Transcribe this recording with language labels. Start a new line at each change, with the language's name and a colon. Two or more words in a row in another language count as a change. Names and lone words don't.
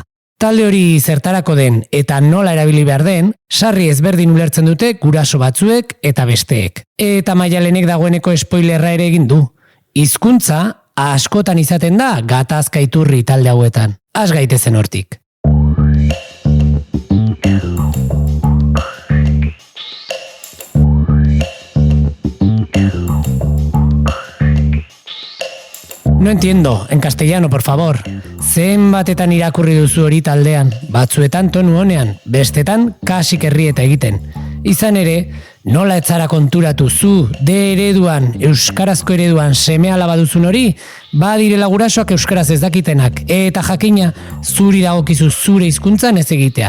Basque: Talde hori zertarako den eta nola erabili behar den, sarri ezberdin ulertzen dute guraso batzuek eta besteek. Eta Maialenek dagoeneko spoilerra ere egin du. Hizkuntza askotan izaten da gatazka iturri talde hauetan. Az gaitezen hortik.
Spanish: No entiendo, en castellano, por favor.
Basque: Zenbatetan irakurri duzu hori taldean, batzuetan tonu honean, bestetan kasik herrieta egiten. Izan ere, nola etzara konturatu zu, ereduan, euskarazko ereduan seme alaba duzun hori, badirela gurasoak euskaraz ez dakitenak, eta jakina zuri dagokizu zure hizkuntzan ez egitea.